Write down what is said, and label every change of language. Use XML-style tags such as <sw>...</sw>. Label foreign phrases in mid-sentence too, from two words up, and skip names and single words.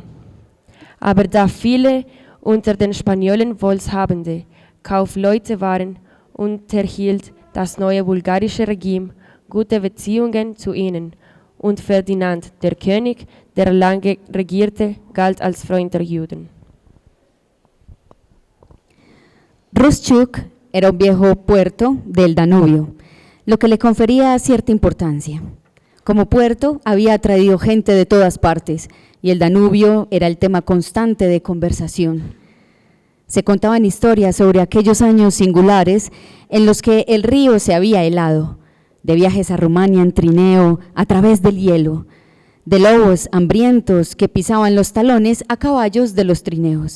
<de>Aber da viele unter den Spaniolen wohlhabende Kaufleute waren, unterhielt das neue bulgarische Regime gute Beziehungen zu ihnen und Ferdinand, der König, der lange regierte, galt als Freund der Juden.</de> <es>Rustschuk era un viejo puerto del Danubio, lo que le confería cierta importancia. Como puerto había atraído gente de todas partes y el Danubio era el tema constante de conversación. Se contaban historias sobre aquellos años singulares en los que el río se había helado, de viajes a Rumania en trineo a través del hielo, de lobos hambrientos que pisaban los talones a caballos de los trineos.</es>